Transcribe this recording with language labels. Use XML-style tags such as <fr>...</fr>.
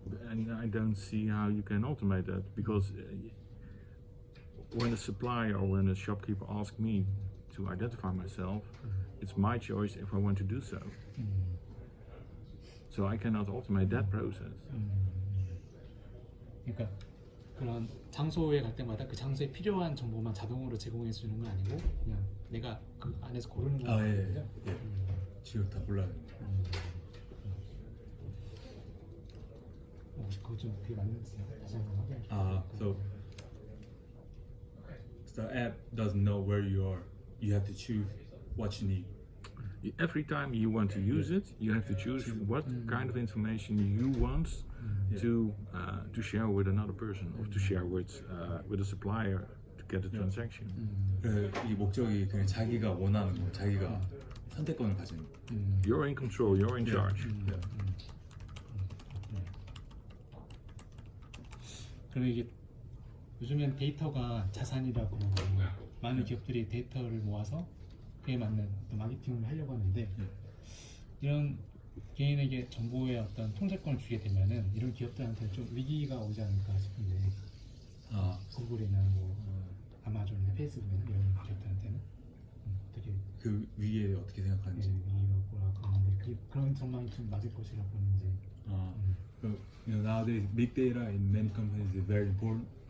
<en>And I don't see how you can automate that, because when a supplier or when a shopkeeper asks me to identify myself, it's my choice if I want to do so. So I cannot automate that process.</en> <ko>그러니까 그런 장소에 갈 때마다 그 장소에 필요한 정보만 자동으로 제공해 주는 건 아니고 그냥 내가 그 안에서 고르는 거죠. 예. 지금 다 골라요. 혹시 그거 좀 그게 맞는지 다시 한번 확인해 주세요.</ko> <en>So the app doesn't know where you are. You have to choose what you need. Every time you want to use it, you have to choose what kind of information you want to share with another person, or to share with a supplier to get a transaction.</en> <ko>이 목적이 그냥 자기가 원하는 거, 자기가 선택권을 가지는 거.</ko> <en>You're in control. You're in charge.</en> <ko>그리고 이게 요즘엔 데이터가 자산이라고 많은 기업들이 데이터를 모아서 그에 맞는 어떤 마케팅을 하려고 하는데 이런 개인에게 정보의 어떤 통제권을 주게 되면은 이런 기업들한테 좀 위기가 오지 않을까 싶은데 구글이나 뭐 아마존이나 페이스북이나 이런 기업들한테는 되게 그 위에 어떻게 생각하는지. 위기가 오거나 그런데 그런 전망이 좀 맞을 것이라 보는지.</ko> <en>So, nowadays big data in many companies is very important.</en>